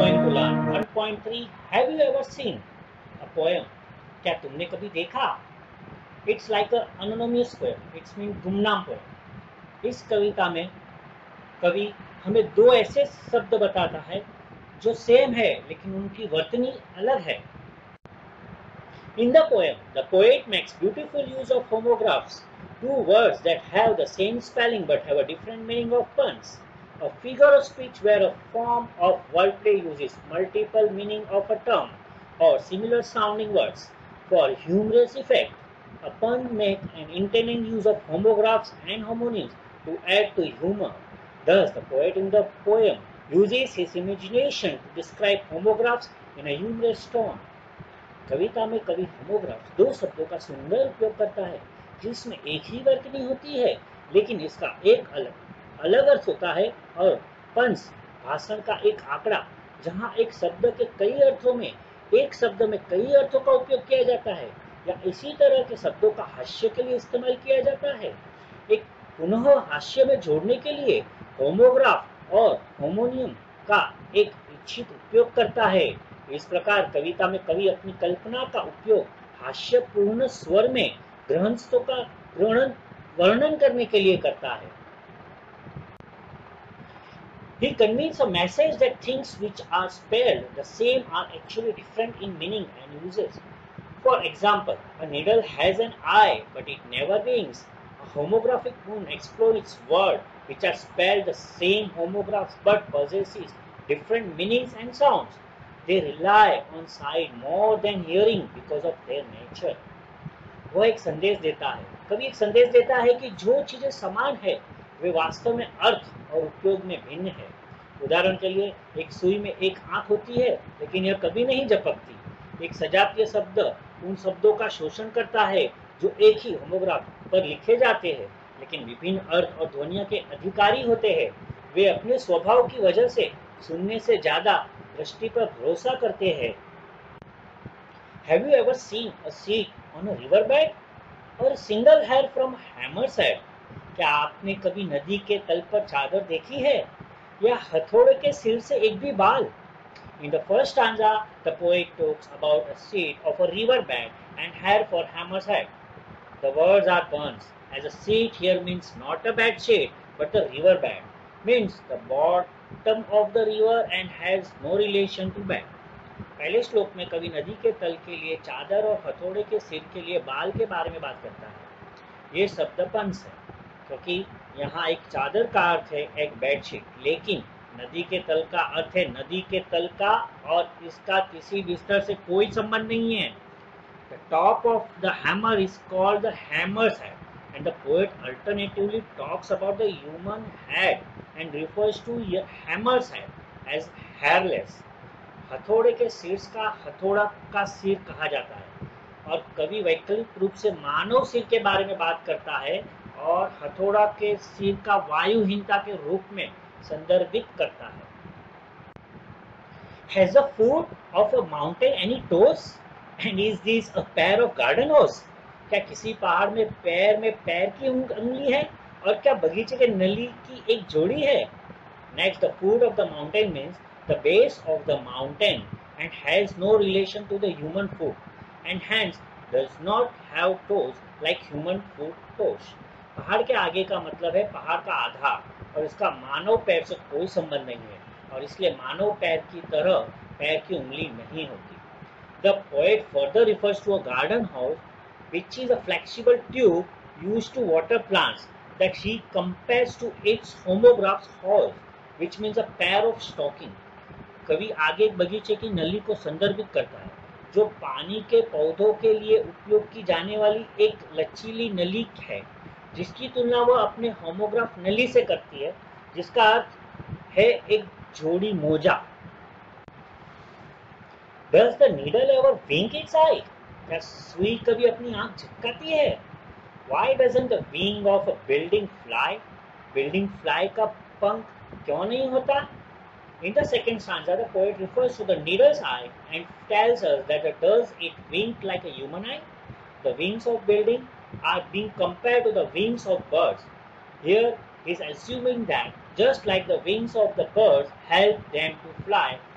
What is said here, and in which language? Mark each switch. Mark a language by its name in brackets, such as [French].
[English] learn 1.3 Have you ever seen a poem? [Hindi] क्या तुमने कभी देखा? [English] It's like a anonymous poem. It's mean [Hindi] गुमनाम [English] poem. [Hindi] इस कविता में कवि हमें दो ऐसे शब्द बताता है जो सेम है लेकिन उनकी वर्तनी अलग है. [English] In the poem, the poet makes beautiful use of homographs, two words that have the same spelling but have a different meaning of puns. A figure of speech where a form of wordplay uses multiple meaning of a term or similar sounding words for humorous effect. A pun makes an intended use of homographs and homonyms to add to humor. Thus, the poet in the poem uses his imagination to describe homographs in a humorous tone. [Hindi] कविता में कवि homograph दो शब्दों का सुंदर उपयोग करता है जिसमें एक ही वर्तनी होती है लेकिन इसका एक अलग अर्थ होता है. और पंस भाषण का एक आंकड़ा जहां एक शब्द के कई अर्थों में एक शब्द में कई अर्थों का उपयोग किया जाता है या इसी तरह के शब्दों का हास्य के लिए इस्तेमाल किया जाता है. एक पुनः हास्य में जोड़ने के लिए होमोग्राफ और होमोनियम का एक इच्छित उपयोग करता है. इस प्रकार कविता में कवि अपनी कल्पना का उपयोग हास्यपूर्ण स्वर में ग्रंथों का वर्णन करने के लिए करता है. [English] He conveys a message that things which are spelled the same are actually different in meaning and uses. For example, a needle has an eye but it never winks. A homographic poem exploits words which are spelled the same homographs but possesses different meanings and sounds. They rely on sight more than hearing because of their nature. [Hindi] वह एक संदेश देता है. कवि एक संदेश देता है कि जो चीजें समान है वे वास्तव में अर्थ और उपयोग में भिन्न है. उदाहरण के लिए एक सुई में एक आंख होती है लेकिन यह कभी नहीं झपकती. एक सजातीय शब्द उन शब्दों का शोषण करता है जो एक ही होमोग्राफ पर लिखे जाते हैं लेकिन विभिन्न अर्थ और ध्वनियों के अधिकारी होते हैं. वे अपने स्वभाव की वजह से सुनने से ज्यादा दृष्टि पर भरोसा करते हैं. [English] Have you ever seen a sheet on a riverbed or a single hair from hammer's head? [Hindi] क्या आपने कभी नदी के तल पर चादर देखी है या हथौड़े के सिर से एक भी बाल? [English] In the first stanza, the poet talks about a sheet of a riverbed and hair for hammer's head. The words are puns, as a sheet here means not a bed sheet but the riverbed, means the bottom of the river and has no relation to bed. [Hindi] पहले श्लोक में कवि नदी के तल के लिए चादर और हथौड़े के सिर के लिए बाल के बारे में बात करता है. ये शब्द पंस है क्योंकि यहाँ एक चादर का अर्थ है एक बेडशीट, लेकिन नदी के तल का अर्थ है नदी के तल का और इसका किसी बिस्तर से कोई संबंध नहीं है. [English] The top of the hammer is called the hammer's head, and the poet alternatively talks about the human head and refers to hammer's head as hairless. [Hindi] हथौड़े के सिर का हथौड़ा का सिर कहा जाता है और कवि वैकल्पिक रूप से मानव सिर के बारे में बात करता है और हथौड़ा के सिर का वायुहीनता के रूप में संदर्भित करता है. [English] Has the foot of a mountain any toes? And is this a pair of garden hose? [Hindi] क्या किसी पहाड़ में पैर की उंगली है और क्या बगीचे के नली की एक जोड़ी है? [English] Next, the foot of the mountain means the base of the mountain and has no relation to the human foot and hence does not have toes like human foot toes. [Hindi] पहाड़ के आगे का मतलब है पहाड़ का आधार और इसका मानव पैर से कोई संबंध नहीं है और इसलिए मानव पैर की तरह पैर की उंगली नहीं होती. [English] The poet further refers to a garden hose which is a flexible tube used to water plants that he compares to its homographs hose which means a pair of stocking. [Hindi] कवि आगे एक बगीचे की नली को संदर्भित करता है जो पानी के पौधों के लिए उपयोग की जाने वाली एक लचीली नली है जिसकी तुलना वह अपने होमोग्राफ नली से करती है जिसका अर्थ है एक जोड़ी मोजा. [English] Does the needle ever wink its eye? [Hindi] क्या सुई कभी अपनी आंख झपकाती है? [English] Why doesn't the wing of a building fly? [Hindi] Building fly का पंख क्यों नहीं होता? [English] In the second stanza, the poet refers to the needle's eye and tells us that does it wink like a human eye? The wings of building are being compared to the wings of birds. Here, he is assuming that just like the wings of the birds help them to fly,